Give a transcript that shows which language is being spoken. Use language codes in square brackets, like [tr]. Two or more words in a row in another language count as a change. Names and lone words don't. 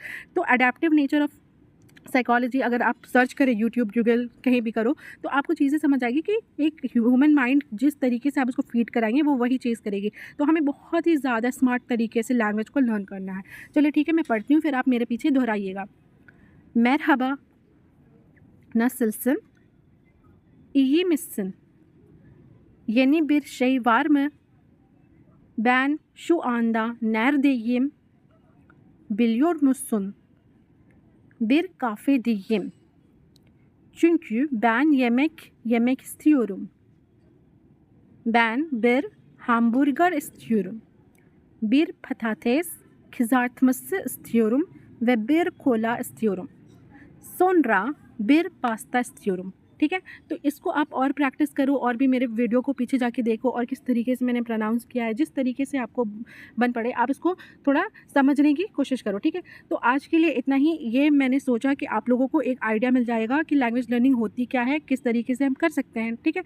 [hi] तो [en] adaptive nature of psychology [hi] अगर आप सर्च करें, यूट्यूब, गूगल, कहीं भी करो, तो आपको चीज़ें समझ आएगी कि एक [en] human mind [hi] जिस तरीके से आप उसको फीड कराएंगे वो वही चीज़ करेगी। तो हमें बहुत ही ज़्यादा स्मार्ट तरीके से लैंग्वेज को लर्न करना है। चलिए ठीक है, मैं पढ़ती हूँ, फिर आप मेरे पीछे दोहराइएगा। [tr] Merhaba nasılsın iyi misin? Yeni bir şey var mı? Ben şu anda neredeyim? Biliyor musun? Bir kafedeyim. Çünkü ben yemek yemek istiyorum. Ben bir hamburger istiyorum. Bir patates kızartması istiyorum ve bir kola istiyorum. Sonra bir pasta istiyorum. [hi] ठीक है, तो इसको आप और प्रैक्टिस करो और भी मेरे वीडियो को पीछे जाके देखो और किस तरीके से मैंने प्रोनाउंस किया है, जिस तरीके से आपको बन पड़े आप इसको थोड़ा समझने की कोशिश करो, ठीक है। तो आज के लिए इतना ही। ये मैंने सोचा कि आप लोगों को एक आइडिया मिल जाएगा कि [en] language learning [hi] होती क्या है, किस तरीके से हम कर सकते हैं, ठीक है।